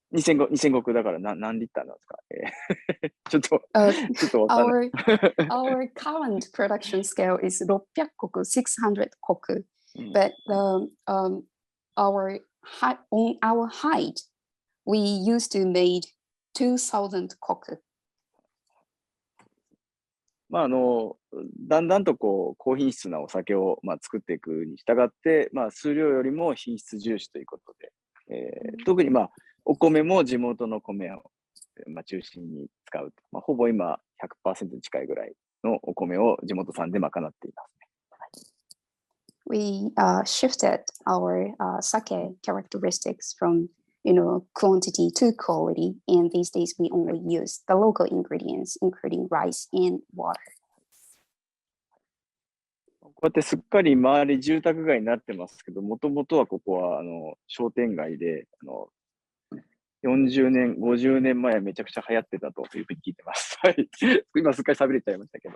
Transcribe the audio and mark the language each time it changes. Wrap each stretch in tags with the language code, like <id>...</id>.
<ja>2000石だから何リッターなんですかちょっとわかんない。</ja> <en>Our current production scale is 600石, 600石, but on our height, we used to made 2000石.</en> <ja>まあだんだんと高品質なお酒を作っていくに従って、数量よりも品質重視ということで、特にお米も地元の米を中心に使う。ほぼ今 100% 近いぐらいのお米を地元産で賄っていますね。</ja> <en>We shifted our sake characteristics from quantity to quality. And these days we only use the local ingredients, including rice and water.</en> <ja>こうやってすっかり周り住宅街になってますけど、もともとはここは商店街で、40年、50年前はめちゃくちゃ流行ってたというふうに聞いてます。はい。今すっかり喋れちゃいましたけど。</ja>